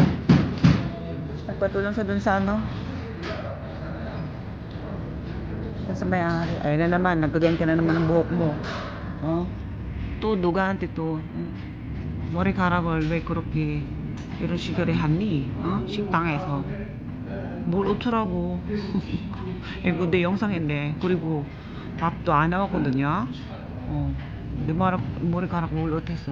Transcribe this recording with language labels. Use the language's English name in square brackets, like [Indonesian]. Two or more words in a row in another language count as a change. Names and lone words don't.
[Filipino] Nagpatulong siya dun sa dun sa may-ari. Ayun na naman, nagkagan ka na naman ng buhok mo. [Korean] 또 누구한테 또 머리카락을 왜 그렇게 이런 식으로 했니? 식당에서 뭘 어쩌라고. 이거 내 영상인데. 그리고 밥도 안 나왔거든요. 내 머리카락 뭘 어땠어?